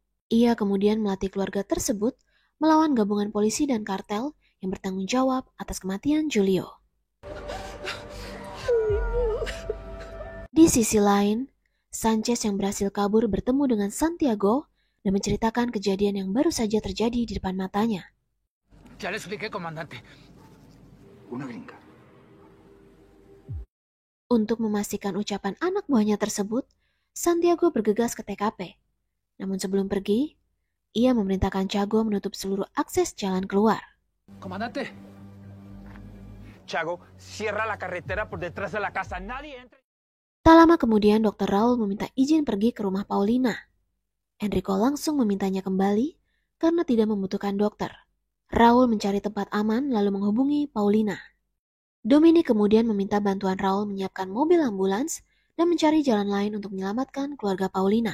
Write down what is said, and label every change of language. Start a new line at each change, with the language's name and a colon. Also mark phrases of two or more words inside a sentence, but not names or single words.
Indonesian: Ia kemudian melatih keluarga tersebut melawan gabungan polisi dan kartel yang bertanggung jawab atas kematian Julio. Di sisi lain, Sanchez yang berhasil kabur bertemu dengan Santiago dan menceritakan kejadian yang baru saja terjadi di depan matanya.
Spanish: Ya le expliqué, comandante. Una gringa.
Indonesian: Untuk memastikan ucapan anak buahnya tersebut, Santiago bergegas ke TKP. Namun sebelum pergi, ia memerintahkan Chago menutup seluruh akses jalan keluar.
Spanish: Comandante. Chago, cierra la carretera por detrás de la casa. Nadie entre.
Indonesian: Tak lama kemudian, Dr. Raul meminta izin pergi ke rumah Paulina. Enrico langsung memintanya kembali karena tidak membutuhkan dokter. Raul mencari tempat aman lalu menghubungi Paulina. Dominic kemudian meminta bantuan Raul menyiapkan mobil ambulans dan mencari jalan lain untuk menyelamatkan keluarga Paulina.